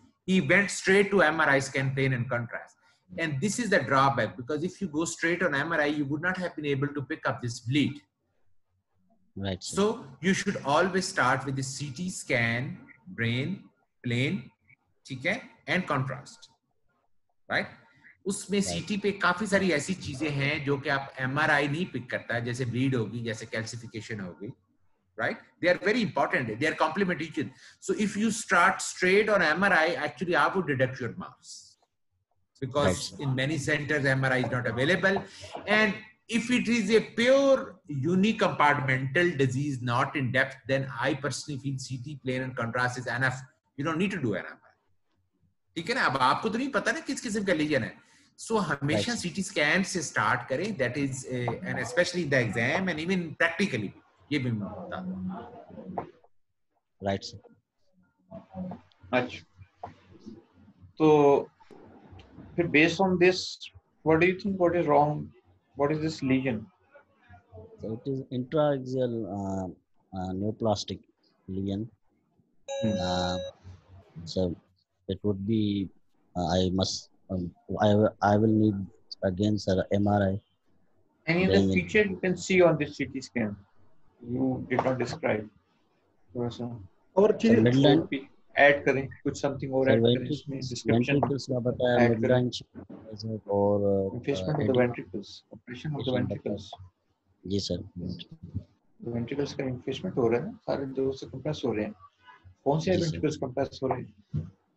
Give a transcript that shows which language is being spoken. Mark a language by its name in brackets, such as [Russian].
[English] He went straight to MRI, scan, plain and contrast. And this is the drawback, because if you go straight on MRI, you would not have been able to pick up this bleed. Right, sir. So you should always start with the CT scan, brain, plain, [Hindi] ठीक है, [English] and contrast, right? [Hindi] उसमें सीटी पे काफी सारी ऐसी चीजें हैं जो कि आप एमआरआई नहीं पिक करता है, जैसे ब्लीड होगी, जैसे कैल्सिफिकेशन होगी, right? [English] They are very important. They are complement each other. So if you start straight on MRI, actually I would deduct your marks, because in many centers MRI is not available. And if it is a pure unicompartmental disease, not in depth, then I personally feel CT, plain and contrast is enough. You don't need to do an MRI. [Hindi] ठीक है ना? अब आपको तो नहीं पता ना किस किस्म का लीजन है, सो हमेशा सीटी स्कैन से स्टार्ट करें, [English] that is and specially the exam and even practically, [Hindi] ये भी मैं बता दूं। [English] Right sir. [Hindi] अच्छा, तो फिर [English] Based on this what do you think what is wrong, what is this lesion? So it is intraaxial neoplastic lesion. So it would be I will need again sir MRI. Any other feature you can see on this CT scan you did not describe? [Hindi] और [English] midline [Hindi] add करें कुछ, something और add करें इसमें description. ventricles का बताया, [English] mid branch [Hindi] और [English] Effacement of the ventricles, operation of the ventricles. [Hindi] Ji sir. Ventricles का इन्फेसमेंट हो रहा है ना, सारे दो से कंप्रेस हो रहे हैं। कौन से वेंट्रिकल्स कंप्रेस हो रहे हैं